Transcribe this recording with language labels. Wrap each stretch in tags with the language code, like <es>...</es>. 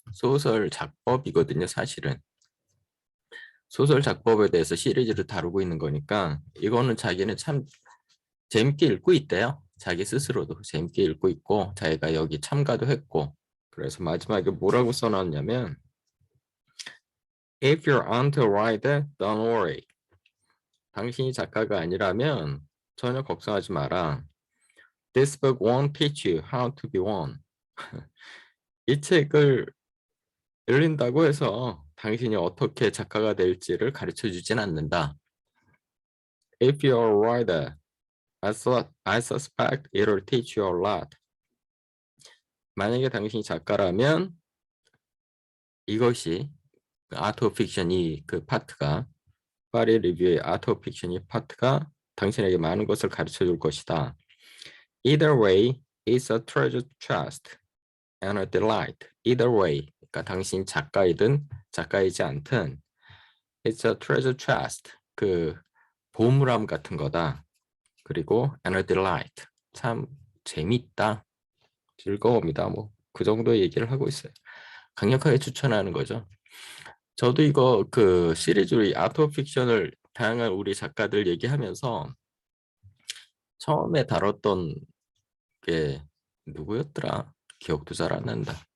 <ko>소설 작법이거든요, 사실은. 소설 작법에 대해서 시리즈를 다루고 있는 거니까 이거는 자기는 참 재밌게 읽고 있대요. 자기 스스로도 재밌게 읽고 있고 자기가 여기 참가도 했고 그래서 마지막에 뭐라고 써놨냐면</ko> <en>If you're on to write it, don't worry.</en> <ko>당신이 작가가 아니라면 전혀 걱정하지 마라.</ko> <en>This book won't teach you how to be one.</en> <ko>이 책을 읽는다고 해서 당신이 어떻게 작가가 될지를 가르쳐 주진 않는다.</ko> <en>If you're a writer, I suspect it'll teach you a lot.</en> <ko>만약에 당신이 작가라면 이것이 아트 오브 픽션 파트가 파리 리뷰의 아트 오브 픽션 이 파트가 당신에게 많은 것을 가르쳐 줄 것이다.</ko> <en>Either way, it's a treasure chest and a delight. Either way,</en> <ko>그러니까 당신 작가이든 작가이지 않든</ko> <en>it's a treasure chest.</en> <ko>그 보물함 같은 거다. 그리고</ko> <en>and a delight.</en> <ko>참 재밌다. 즐거움이다. 뭐 그 정도 얘기를 하고 있어요. 강력하게 추천하는 거죠. 저도 이거 그 시리즈로 이 아트 오브 픽션을 다양한 우리 작가들 얘기하면서 처음에 다뤘던 게 누구였더라? 기억도 잘 안 난다.</ko>